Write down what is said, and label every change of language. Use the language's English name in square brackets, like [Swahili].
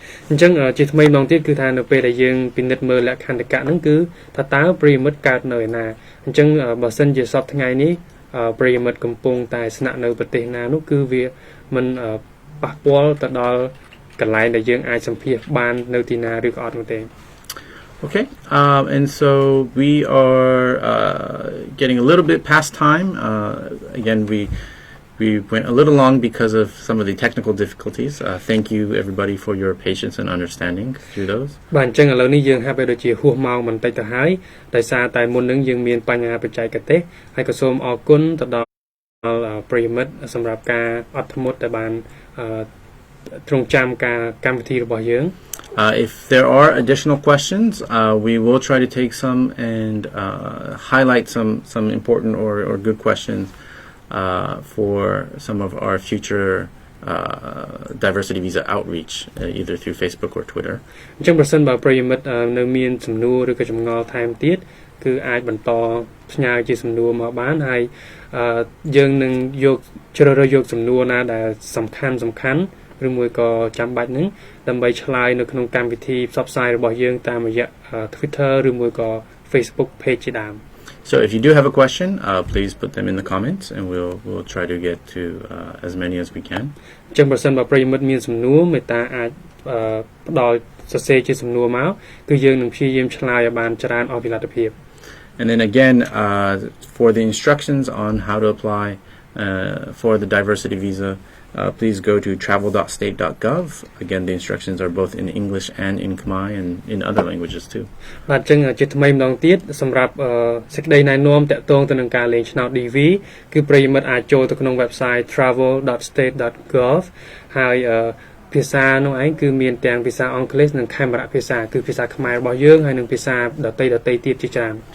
[Khmer] អញ្ចឹងជាថ្មីម្ដងទៀតគឺថានៅពេលដែលយើងពិនិត្យមើលលក្ខន្តិកៈហ្នឹងគឺថាតើប្រិយមិត្តកើតនៅឯណាអញ្ចឹងបើសិនជាសពថ្ងៃនេះប្រិយមិត្តកំពុងតែស្នាក់នៅប្រទេសណានោះគឺវាមិនប៉ះពាល់ទៅដល់កន្លែងដែលយើងអាចសម្ភាសបាននៅទីណាឬក៏អត់នោះទេ [English] Okay, and so we are getting a little bit past time. Again, we went a little long because of some of the technical difficulties. Thank you, everybody, for your patience and understanding through those. [Khmer] បាទអញ្ចឹងឥឡូវនេះយើងហាក់បីដូចជាហួសម៉ោងបន្តិចទៅហើយដោយសារតែមុននឹងយើងមានបញ្ហាបច្ចេកទេសហើយក៏សូមអរគុណទៅដល់ប្រិយមិត្តសម្រាប់ការអត់ធ្មត់ដែលបានទ្រង់ចាំការកម្មវិធីរបស់យើង [English] If there are additional questions, we will try to take some and highlight some important or good questions for some of our future diversity visa outreach, either through Facebook or Twitter. [Khmer] អញ្ចឹងប្រសិនបើប្រិយមិត្តនៅមានសំណួរឬក៏ចម្ងល់ថែមទៀតគឺអាចបន្តផ្ញើជាសំណួរមកបានហើយយើងនឹងយកជ្រើសរើសយកសំណួរណាដែលសំខាន់ឬមួយក៏ចាំបាច់ហ្នឹងដើម្បីឆ្លើយនៅក្នុងកម្មវិធីផ្សព្វផ្សាយរបស់យើងតាមរយៈ Twitter ឬមួយក៏ Facebook page ជាដើម [English] So if you do have a question, please put them in the comments and we'll try to get to as many as we can. [Khmer] អញ្ចឹងបើសិនបើប្រិយមិត្តមានសំណួរមេត្តាអាចផ្ដល់សរសេរជាសំណួរមកគឺយើងនឹងព្យាយាមឆ្លើយឲ្យបានច្រើនអស់ពីលទ្ធភាព [English] And then again, for the instructions on how to apply for the diversity visa, please go to travel.state.gov. Again, the instructions are both in English and in Khmer and in other languages too. [Khmer] បាទអញ្ចឹងជាថ្មីម្ដងទៀតសម្រាប់សេចក្តីណែនាំតាក់ទងទៅនឹងការលេងឆ្នោត DV គឺប្រិយមិត្តអាចចូលទៅក្នុង website travel.state.gov ហើយភាសានោះឯងគឺមានទាំងភាសាអង់គ្លេសនិងខេមរៈភាសាគឺភាសាខ្មែររបស់យើងហើយនិងភាសាដទៃទៀតជាច្រើន